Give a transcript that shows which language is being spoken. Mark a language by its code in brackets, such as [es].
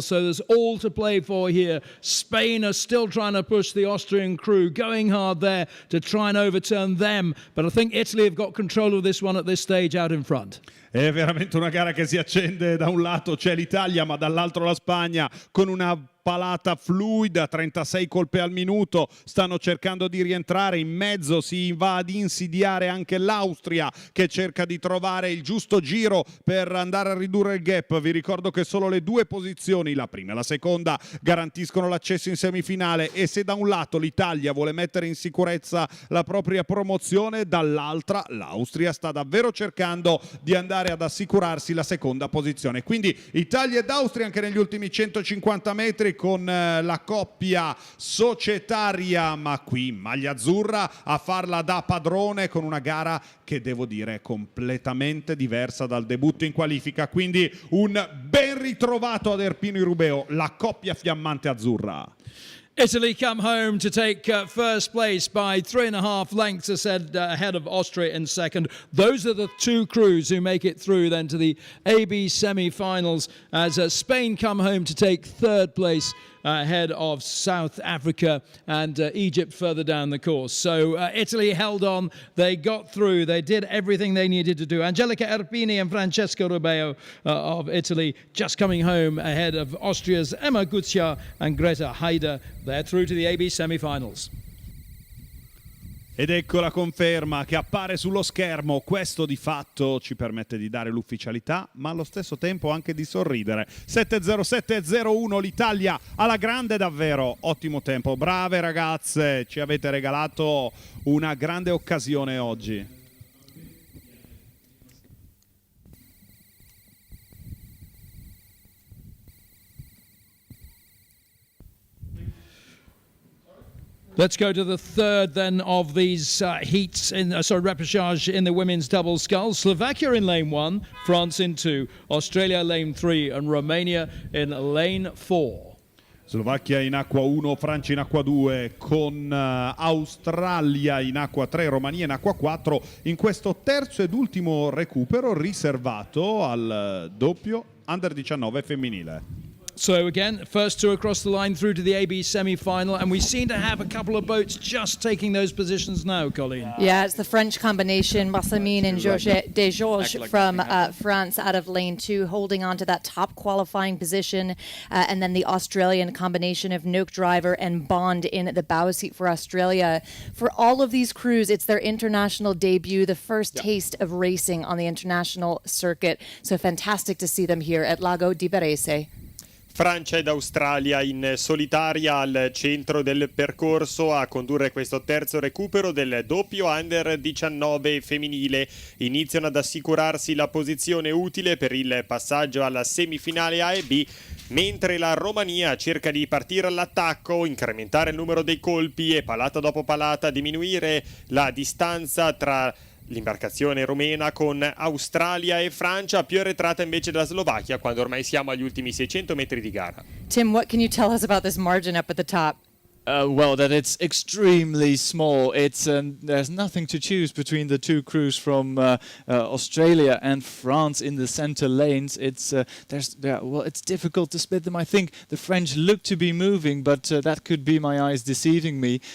[en] So there's all to play for here. Spain are still trying to push the Austrian crew, going hard there to try and overturn them. But I think Italy have got control of this one at this stage out in front. [it] È veramente una gara che si accende. Da un lato c'è l'Italia, ma dall'altro la Spagna con una palata fluida, 36 colpi al minuto, stanno cercando di rientrare. In mezzo si va ad insidiare anche l'Austria, che cerca di trovare il giusto giro per andare a ridurre il gap. Vi ricordo che solo le due posizioni, la prima e la seconda, garantiscono l'accesso in semifinale, e se da un lato l'Italia vuole mettere in sicurezza la propria promozione, dall'altra l'Austria sta davvero cercando di andare ad assicurarsi la seconda posizione. Quindi Italia ed Austria anche negli ultimi 150 metri con la coppia societaria, ma qui maglia azzurra a farla da padrone, con una gara che devo dire è completamente diversa dal debutto in qualifica. Quindi un ben ritrovato ad Erpino Irubeo la coppia fiammante azzurra. [en] Italy come home to take first place by 3.5 lengths ahead of Austria in second. Those are the two crews who make it through then to the AB semi-finals as Spain come home to take third place ahead of South Africa and Egypt further down the course. So Italy held on, they got through, they did everything they needed to do. Angelica Erpini and Francesco Rubeo of Italy just coming home ahead of Austria's Emma Guzia and Greta Haider. They're through to the AB semi-finals. [it] Ed ecco la conferma che appare sullo schermo. Questo di fatto ci permette di dare l'ufficialità, ma allo stesso tempo anche di sorridere. 7:07:01 l'Italia alla grande davvero. Ottimo tempo. Brave ragazze, ci avete regalato una grande occasione oggi. [en] Let's go to the third then of these heats, repechage in the women's double sculls. Slovakia in lane 1, France in 2, Australia lane 3 and Romania in lane 4. [it] Slovacchia in acqua 1, Francia in acqua 2, con Australia in acqua 3, Romania in acqua 4, in questo terzo ed ultimo recupero riservato al doppio under 19 femminile. [en] So again, first two across the line through to the AB semi-final, and we seem to have a couple of boats just taking those positions now, Colleen. Yeah, it's the French combination, Massamine and Desgeorges from France out of lane 2, holding on to that top qualifying position, and then the Australian combination of Noak Driver and Bond in the bow seat for Australia. For all of these crews, it's their international debut, the first taste of racing on the international circuit. So fantastic to see them here at Lago di Varese. [it] Francia ed Australia in solitaria al centro del percorso a condurre questo terzo recupero del doppio under 19 femminile. Iniziano ad assicurarsi la posizione utile per il passaggio alla semifinale A e B, mentre la Romania cerca di partire all'attacco, incrementare il numero dei colpi e palata dopo palata diminuire la distanza tra l'imbarcazione rumena con Australia e Francia, più arretrata invece della Slovacchia quando ormai siamo agli ultimi 600 metri di gara. [en] Tim, what can you tell us about this margin up at the top? Well, that it's extremely small. It's there's nothing to choose between the two crews from Australia and France in the center lanes. It's it's difficult to split them. I think the French look to be moving, but that could be my eyes deceiving me.